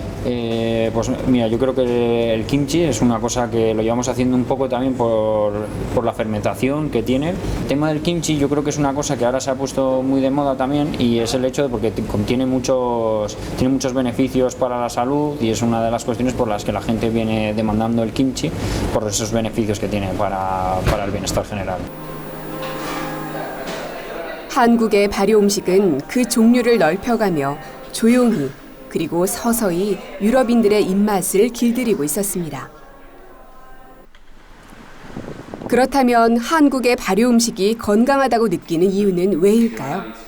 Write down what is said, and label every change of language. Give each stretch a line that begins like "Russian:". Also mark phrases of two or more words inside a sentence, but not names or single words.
Spanish: Pues mira, yo creo que el kimchi es una cosa que lo llevamos haciendo un poco también por la fermentación que tiene. El tema del kimchi yo creo que es una cosa que ahora se ha puesto muy de moda también, y es el hecho de porque tiene muchos beneficios para la salud, y es una de las cuestiones por las que la gente viene demandando el kimchi, por esos beneficios que tiene para el bienestar general.
Korean: 한국의 발효 음식은 그 종류를 넓혀가며 조용히 그리고 서서히 유럽인들의 입맛을 길들이고 있었습니다. 그렇다면 한국의 발효 음식이 건강하다고 느끼는 이유는 왜일까요?